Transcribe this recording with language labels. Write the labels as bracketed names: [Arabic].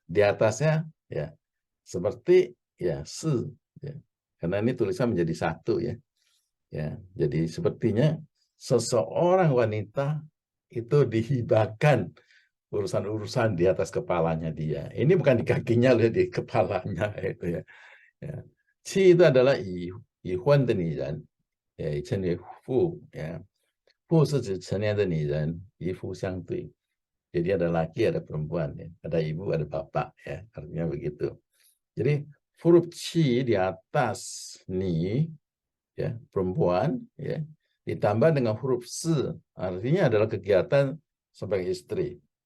[Indonesian] Di atasnya seperti se. Karena ini tulisan menjadi satu ya. Jadi sepertinya seseorang wanita itu dihibahkan urusan-urusan di atas kepalanya dia. Ini bukan di kakinya loh, di kepalanya itu ya. Qi itu adalah [Chinese] 已婚的女人，也称为妇，妇是指成年的女人，与妇相对。 [Indonesian] Jadi ada laki, ada perempuan, ada ibu, ada bapak, artinya begitu. Jadi huruf qi di atas ni, perempuan, ditambah dengan huruf si, artinya adalah kegiatan sebagai istri.